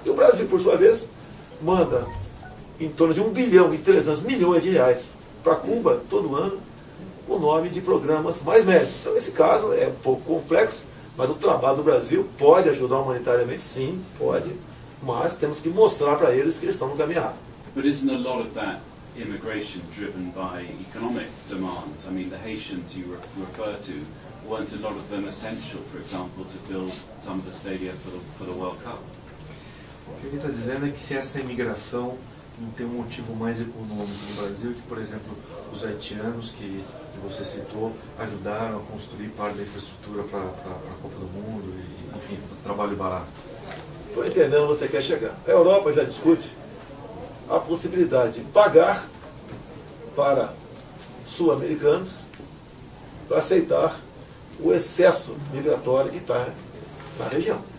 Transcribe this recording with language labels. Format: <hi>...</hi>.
<pt>E o Brasil, por sua vez, manda em torno de 1 bilhão e 300 milhões de reais para Cuba todo ano, o nome de programas mais médios. Então, esse caso é um pouco complexo, mas o trabalho do Brasil pode ajudar humanitariamente, sim, pode, mas temos que mostrar para eles que eles estão no caminho errado.</pt> <en>But isn't a lot of that immigration driven by economic demands? I mean, the Haitians you refer to, weren't a lot of them essential, for example, to build some of the stadia for the World Cup?</en> <pt>O que ele está dizendo é que se essa imigração não tem um motivo mais econômico no Brasil, que, por exemplo, os haitianos que você citou ajudaram a construir parte da infraestrutura para a Copa do Mundo, e, enfim, trabalho barato. Estou entendendo onde você quer chegar. A Europa já discute a possibilidade de pagar para sul-americanos para aceitar o excesso migratório que está na região.</pt>